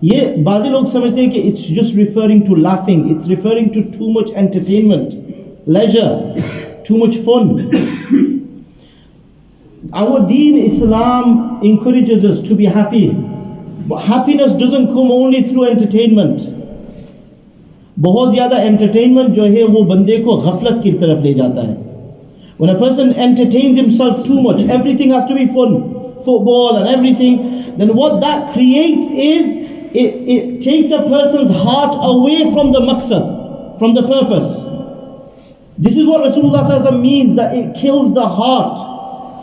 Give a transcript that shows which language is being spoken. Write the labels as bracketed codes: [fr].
[hi] ये बाज़ी लोग समझते हैं कि [en] it's just referring to laughing, it's referring to too much entertainment, leisure, too much fun. Our deen Islam encourages us to be happy, but happiness doesn't come only through entertainment. [hi] बहुत ज़्यादा entertainment जो है वो बंदे को ग़फ़लत की तरफ ले जाता है. [en] When a person entertains himself too much, everything has to be fun, football and everything, then what that creates is it takes a person's heart away from the maqsad, from the purpose. This is what Rasulullah ﷺ means, that it kills the heart.